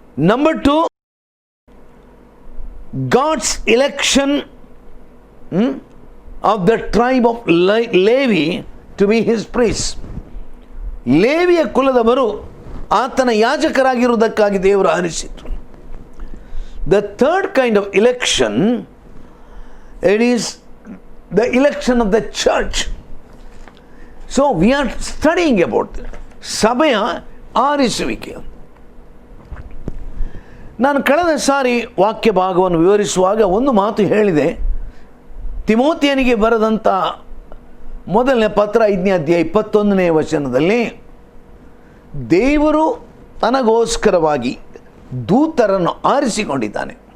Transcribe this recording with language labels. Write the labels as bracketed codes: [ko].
[en] Number 2, God's election of the tribe of Levi to be his priests. [kn] ಲೇವಿಯ ಕುಲದವರು ಆತನ ಯಾಜಕರಾಗಿರುವುದಕ್ಕಾಗಿ ದೇವರು ಆರಿಸಿತು. [en] The third kind of election, it is the election of the church. So we are studying about it. [kn] ಸಭೆಯ ಆರಿಸುವಿಕೆ. ನಾನು ಕಳೆದ ಸಾರಿ ವಾಕ್ಯ ಭಾಗವನ್ನು ವಿವರಿಸುವಾಗ ಒಂದು ಮಾತು ಹೇಳಿದೆ. ತಿಮೋತಿಯನಿಗೆ ಬರೆದಂಥ ಮೊದಲನೇ ಪತ್ರ 5ನೇ ಅಧ್ಯಾಯ 21ನೇ ವಚನದಲ್ಲಿ ದೇವರು ತನಗೋಸ್ಕರವಾಗಿ ದೂತರನ್ನು ಆರಿಸಿಕೊಂಡಿದ್ದಾನೆ.